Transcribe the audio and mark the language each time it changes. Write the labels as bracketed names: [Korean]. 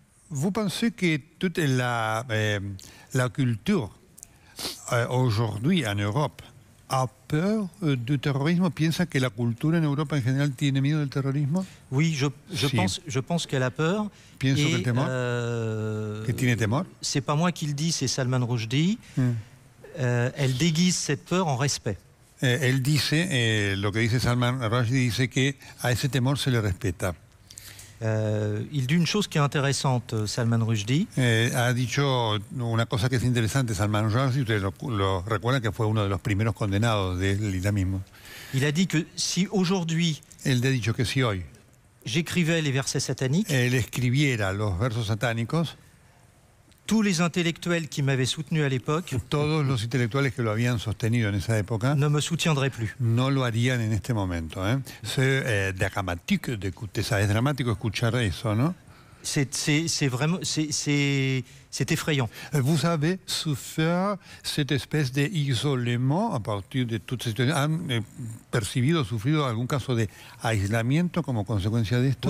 [French] Vous pensez que toute la culture aujourd'hui en Europe a peur du terrorismo? [Spanish] ¿Piensa que la cultura en Europa en general tiene miedo del terrorismo? [French] Oui, je pense qu'elle a peur. [Spanish] Pienso que tiene temor. [French] C'est pas moi qui le dis, c'est Salman Rushdie. Elle déguise cette peur en respect. [Spanish] Él dice, lo que dice Salman Rushdie, dice que a ese temor se le respeta. [French] Il dit une chose qui est intéressante, Salman Rushdie. [Spanish] Ha dicho una cosa que es interesante, Salman Rushdie, ustedes lo recuerdan que fue uno de los primeros condenados del islamismo. [French] Il a dit que si aujourd'hui, [Spanish] él ha dicho que si hoy [French] j'écrivais les versets sataniques, [Spanish] él escribiera los versos satánicos, [French] tous les intellectuels qui m'avaient soutenu à l'époque, [Spanish] todos los intelectuales que lo habían sostenido en esa época, [French] ne me soutiendraient plus. [Spanish] No lo harían en este momento. [French] C'est dramatique d'écouter ça. [Spanish] Es dramático escuchar eso, ¿no? [French] C'est vraiment... C'est effrayant. Vous avez souffert cette espèce d'isolement à partir de toutes ces situations. [Spanish] ¿Han percibido, sufrido algún caso de aislamiento como consecuencia de esto?